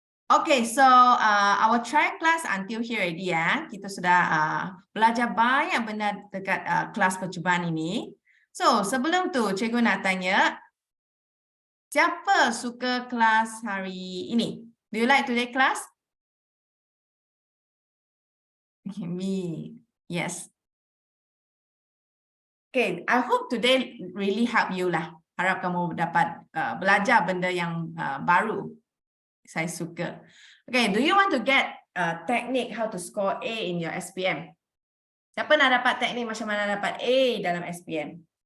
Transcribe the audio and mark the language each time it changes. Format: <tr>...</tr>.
<en>Okay, so our trial class until here already ya.</en> <ms>Kita sudah belajar banyak benda dekat kelas percubaan ini. So, sebelum tu cikgu nak tanya, siapa suka kelas hari ini?</ms> <en>Do you like today class? Me, yes. Okay, I hope today really help you lah.</en> <ms>Harap kamu dapat belajar benda yang baru. Saya suka.</ms> <en>Okay, do you want to get a technique how to score A in your SPM?</en> <ms>Siapa nak dapat teknik macam mana dapat A dalam SPM?</ms>